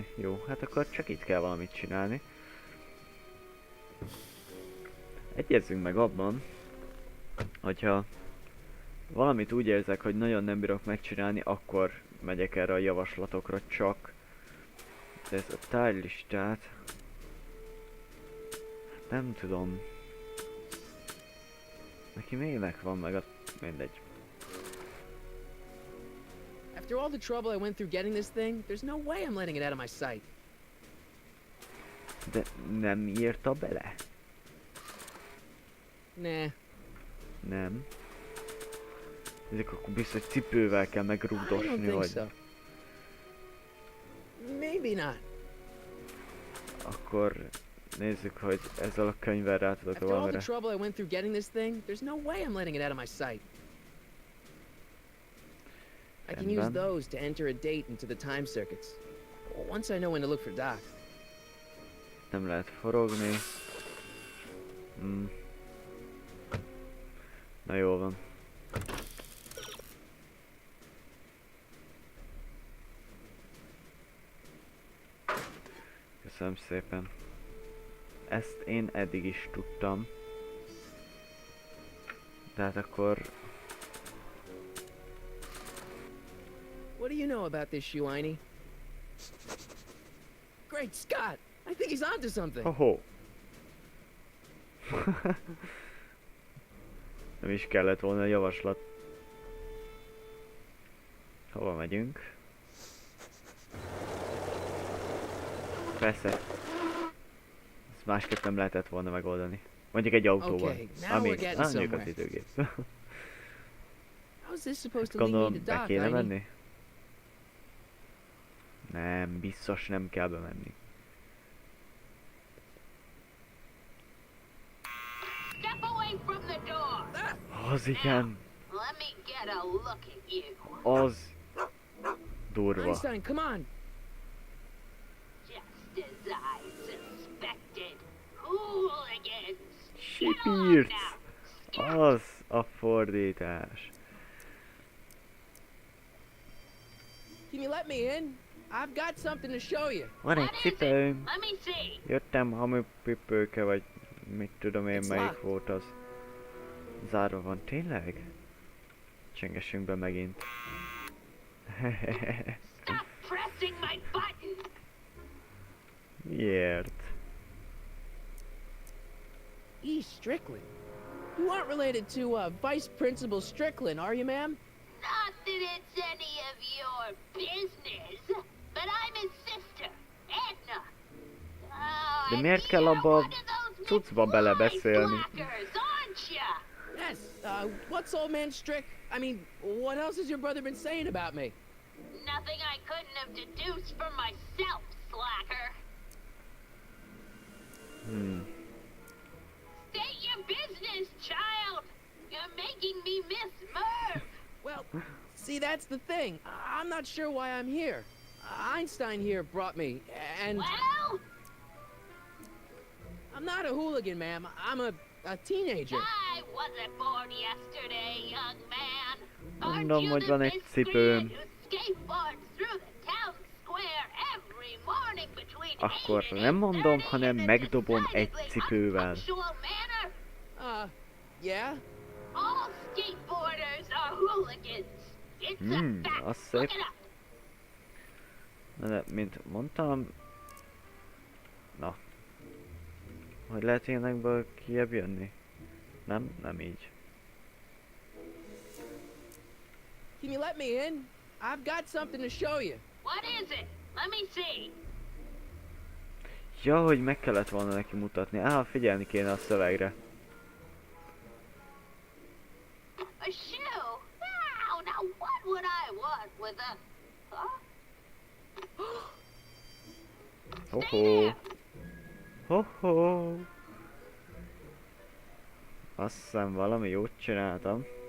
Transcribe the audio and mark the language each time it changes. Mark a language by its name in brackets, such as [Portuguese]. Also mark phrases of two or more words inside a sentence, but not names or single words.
[Hungarian] Jó, hát akkor csak itt kell valamit csinálni. Egyezzünk meg abban, hogyha valamit úgy érzek, hogy nagyon nem bírok megcsinálni, akkor megyek erre a javaslatokra csak. De ez a tárlistát... Nem tudom. Neki minek van meg a... Mindegy. [English] After all the trouble I went through getting this thing, there's no way I'm letting it out of my sight. [Hungarian] De nem írta bele? [English] Nah. [Hungarian] Nem. Ezek akkor biztos cipővel kell [English] I don't [Hungarian] megrugdosni, [English] think [Hungarian] vagy... [English] so. Maybe not. [Hungarian] Akkor nézzük, hogy ezzel a könyvvel rá tudok [English] After all the [Hungarian] valamire. [English] trouble I went through getting this thing, there's no way I'm letting it out of my sight. I can use [Hungarian] Rendben. [English] those to enter a date into the time circuits. Once I know when to look for Doc. [Hungarian] Nem lehet forogni. Na jól van. Köszönöm szépen. Ezt én eddig is tudtam. De hát akkor... [English] What do you know about this, Shuaini? Great Scott! I think he's onto something. Hoho! [Hungarian] Nem is kellett volna a javaslat. Hova megyünk? Persze. Ezt másképp nem lehetett volna megoldani. Mondjuk egy autóval. [English] Okay, now we're getting [Hungarian] mondjuk [English] somewhere. [Hungarian] az időgép. [English] How's this supposed to lead me [Hungarian] Gondolom, [English] to be Doc, [Hungarian] kéne [English] Heini? [Hungarian] menni? Nem, biztos nem kell bemenni. [English] Step away from the door. [Hungarian] Az igen, [English] Let me get a look at you. [Hungarian] az durva. [English] Einstein, come on! Just as I suspected. Hooligans. [Hungarian] Sipírt! Az a fordítás. [English] Can you let me in? I've got something to show you. [Hungarian] Van egy [English] What is it? [Hungarian] cipőm. [English] Let me see. [Hungarian] Jöttem hamupipőke, vagy mit tudom én, [English] It's [Hungarian] melyik [English] locked. [Hungarian] volt az. Zárva van, tényleg? Csengessünk be megint. [English] Stop pressing my button. [Hungarian] Miért? [English] E. Strickland. You aren't related to Vice Principal Strickland, are you, ma'am? Not that it's any of your business, but I'm his sister, Edna. Oh, [Hungarian] De [English] and [Hungarian] miért kell [English] you're [Hungarian] abba a [English] one of those [Hungarian] cuccba belebeszélni? [English] McFly-slackers, aren't ya? Yes. What's old man Strick? I mean, what else has your brother been saying about me? Nothing I couldn't have deduced from myself, slacker. State your business, child. You're making me miss Merv. Well, see, that's the thing. I'm not sure why I'm here. Einstein here brought me, and Well, I'm not a hooligan, ma'am. I'm a teenager. I wasn't born yesterday, young man. [Hungarian] Mondom, [English] Aren't you [Hungarian] hogy [English] the [Hungarian] van egy [English] miscreant [Hungarian] cipőm. [English] who skateboards through the town square every morning between [Hungarian] Akkor [English] 8 and [Hungarian] nem mondom, [English] 8:30 [Hungarian] hanem [English] in a [Hungarian] megdobom egy [English] decidedly [Hungarian] cipővel. [English] unpunctual manner? Yeah? All skateboarders are hooligans. It's a fact. [Hungarian] az [English] Look [Hungarian] szép. [English] it up. [Hungarian] Na de, mint mondtam... Na. Hogy lehet ilyenekből kijebb jönni? Nem? Nem így. [English] Can you let me in? I've got something to show you. What is it? Let me see. [Hungarian] Ja, hogy meg kellett volna neki mutatni. Figyelni kéne a szövegre. [English] A shoe? Wow, now what would I want with a... Huh? Ho-ho. Ho-ho. [Hungarian] Azt hiszem valami jót csináltam.